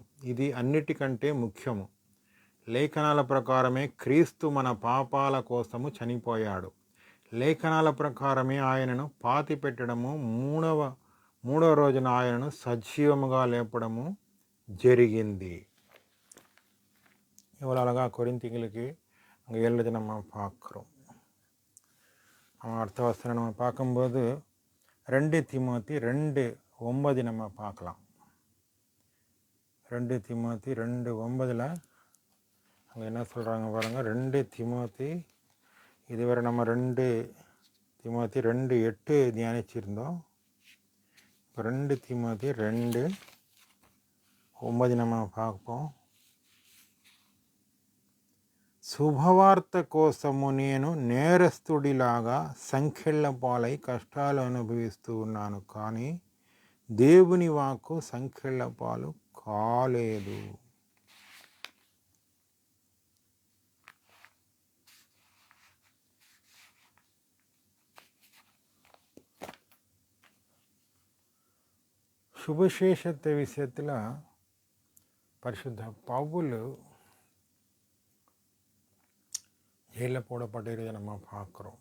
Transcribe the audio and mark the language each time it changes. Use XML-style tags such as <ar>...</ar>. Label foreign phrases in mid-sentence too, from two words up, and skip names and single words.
<te>ఇది అన్నిటికంటే ముఖ్యము. లేఖనాల ప్రకారమే క్రీస్తు మన పాపాల కోసము చనిపోయాడు. లేఖనాల ప్రకారమే ఆయనను పాతిపెట్టడము, మూడవ రోజున ఆయనను సజీవముగా లేపడము జరిగింది.</te> <ta>இவ்வளோ அழகாக கொரிந்திகளுக்கு அங்கே எழுதி நம்ம பார்க்குறோம். நம்ம அடுத்த வசனம் நம்ம பார்க்கும்போது 2 தீமோத்தி 2:9 நம்ம பார்க்கலாம். 2 தீமோத்தி 2:9 அங்கே என்ன சொல்கிறாங்க பாருங்கள். 2 தீமோத்தி இதுவரை நம்ம 2 தீமோத்தி 2:8 தியானிச்சிருந்தோம். இப்போ 2 தீமோத்தி 2:9 நம்ம பார்ப்போம்.</ta> <te>శుభవార్త కోసము నేను నేరస్తుడిలాగా సంఖ్యల పాలై కష్టాలు అనుభవిస్తూ ఉన్నాను, కానీ దేవుని వాక్కు సంఖ్యల పాలు కాలేదు.</te> <ta>சுவிசேஷத்தை விஷயத்தில் பரிசுத்த பவுல் ஜெயிலில் போடப்பட்டிருக்கிறத நம்ம பார்க்குறோம்.</ta>